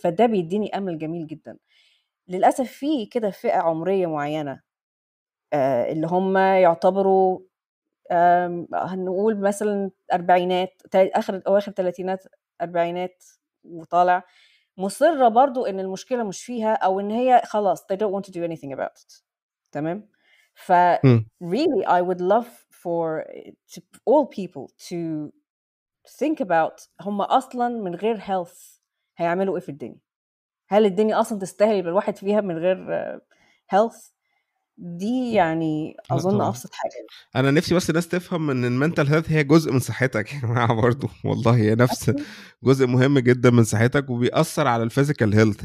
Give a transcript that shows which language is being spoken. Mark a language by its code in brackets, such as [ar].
[ar] فده بيديني امل جميل جدا. للاسف في كده فئه عمريه معينه اللي هم يعتبروا هنقول مثلا أربعينات، أواخر تلاتينات، أربعينات وطالع، مصرة برضو إن المشكلة مش فيها، أو إن هي خلاص [en] they don't want to do anything about it. [ar] تمام. [en] ف really I would love for all people to think about [ar] هم أصلا من غير health هيعملوا إيه في الدنيا. هل الدنيا أصلا تستاهل يبقى الواحد فيها من غير health؟ دي يعني لا أظن طبعا. أبسط حاجة. انا نفسي بس الناس تفهم ان المنتال هيلث هي جزء من صحتك يا جماعه برضه، والله هي نفس جزء مهم جدا من صحتك وبيأثر على الفيزيكال هيلث.